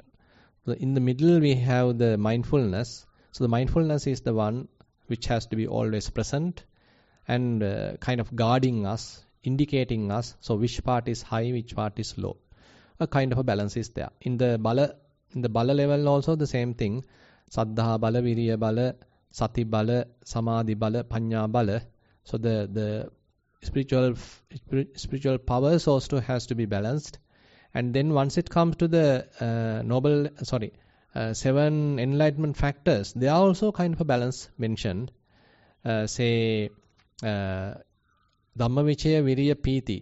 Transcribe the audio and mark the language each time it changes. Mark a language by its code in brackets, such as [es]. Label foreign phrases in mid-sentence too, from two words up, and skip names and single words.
[en] So in the middle, we have the mindfulness. So the mindfulness is the one which has to be always present and kind of guarding us, indicating us, so which part is high, which part is low. A kind of a balance is there. In the bala level also the same thing. [pi] Saddha bala, Virya bala, Sati bala, Samadhi bala, Panya bala. [en] So the spiritual powers also has to be balanced. And then once it comes to the 7 enlightenment factors, they are also kind of a balance mentioned. [pi] Say Dhamma Vichaya Virya Piti.